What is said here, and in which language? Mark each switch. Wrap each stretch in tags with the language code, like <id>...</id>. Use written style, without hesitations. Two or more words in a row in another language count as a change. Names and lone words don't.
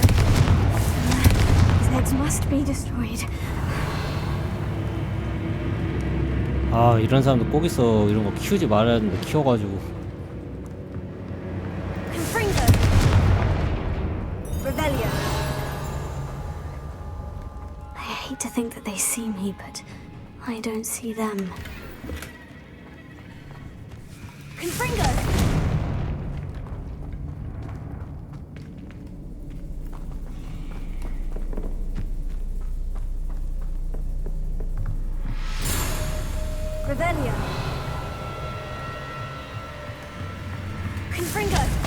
<en>His legs must be destroyed.</en> <ko>아, 이런 사람도 꼭 있어. 이런 거 키우지 말아야 하는데 키워가지고.</ko> <en>Confringo! Revelio. I hate to think that they see me, but I don't see them. Confringo! Revelio! Confringo!</en>